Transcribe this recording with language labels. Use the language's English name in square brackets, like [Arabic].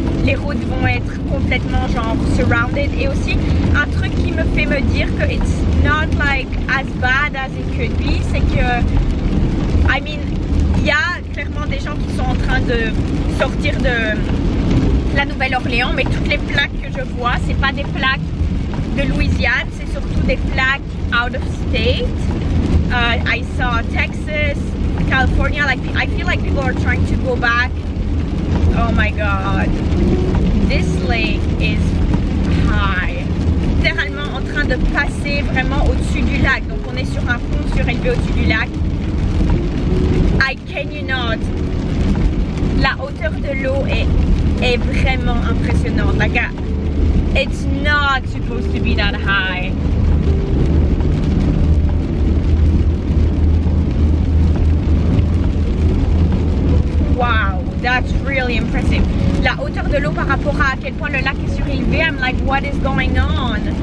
[French] Les routes vont être complètement genre surrounded, et aussi un truc qui me fait me dire que [English] it's not like as bad as it could be, [French] c'est que I mean, il y a clairement des gens qui sont en train de sortir de la Nouvelle-Orléans, mais toutes les plaques que je vois, c'est pas des plaques de Louisiane, c'est surtout des plaques [English] out of state. I saw Texas, California, like I feel like people are trying to go back. Oh my god, this lake is high. [French] Littéralement en train de passer vraiment au-dessus du lac, donc on est sur un pont surélevé au-dessus du lac. [English] I can you not. [French] La hauteur de l'eau est vraiment impressionnante. [English] Like, it's not supposed to be that high. Wow, that's really impressive. [French] La hauteur de l'eau par rapport à quel point le lac est surélevé, [English] I'm like, what is going on?